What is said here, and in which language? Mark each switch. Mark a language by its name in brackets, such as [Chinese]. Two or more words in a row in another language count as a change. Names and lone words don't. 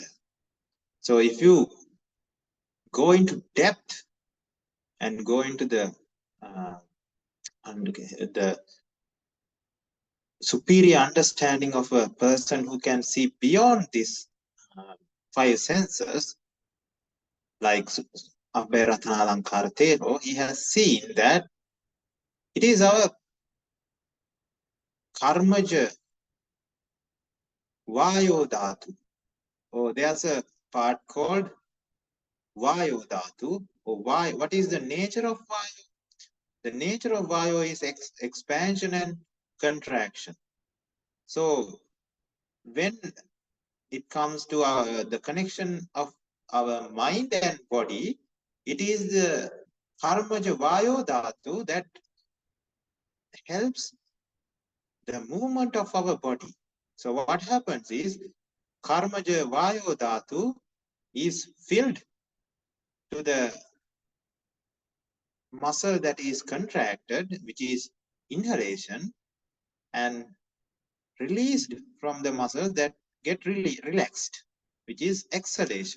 [English] So if you go into depth and go into the superior understanding of a person who can see beyond these five senses, like Dhammadassi Thero, he has seen that it is our [Pali] karmaja vayo dhatu. [English] Oh, there's a part called [Pali] vayo dhatu. [English] Or why? What is the nature of vayo? The nature of vayo is expansion and contraction. So when it comes to the connection of our mind and body, it is the [Pali] karmaja vayo dhatu [English] that helps the movement of our body. So what happens is [Pali] karmaja vayo dhatu [English] is filled to the muscle that is contracted, which is inhalation, and released from the muscle that get really relaxed, which is exhalation.